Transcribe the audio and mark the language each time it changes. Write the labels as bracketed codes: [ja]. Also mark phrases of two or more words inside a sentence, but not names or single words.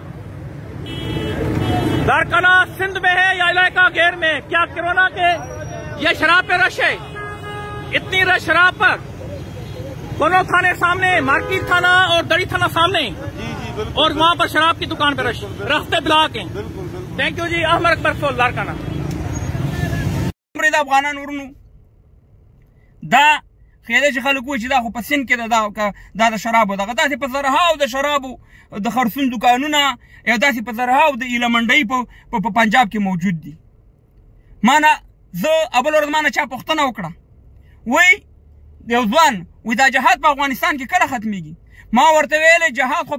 [ur] لاڑکانہ سندھ میں ہے یا علاقہ غیر میں کیا کرونا کے یہ شراب پہ رش ہے اتنی رش شراب پر دونوں تھانے سامنے مارکیٹ تھانہ اور دڑی تھانہ سامنے اور وہاں پر شراب کی دکان پہ رش راستے بلاک ہیں [en] thank you [ur] جی عامر اکبر فل لاڑکانہ [ps] افغانان ورونو دا خیلی چې خلک وایي چې دا خو په سند کې دا د شرابو دغه داسې په زرهاو د شرابو د خرڅون دوکانونه یا داسې په زرهاو د ایله منډۍ په پنجاب کې موجود دي ما نه زه اول ورځ ما نه چا پوښتنه وکړه وایي یو ځوان وایي دا جهاد په افغانستان کې کله ختمیږي ما ورته ویلی جهاد خو